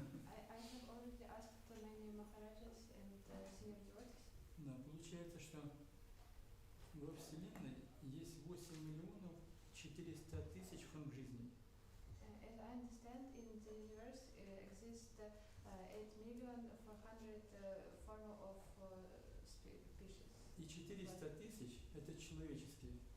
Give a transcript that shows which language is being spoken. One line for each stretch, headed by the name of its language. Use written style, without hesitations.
English: I have already asked many Maharajas and senior devotees.
Russian: Да, получается, что во Вселенной есть 8 миллионов 400 тысяч форм жизни.
English: As I understand, in the universe exist 8,400,000 form of species.
Russian: И 400 тысяч это человеческие.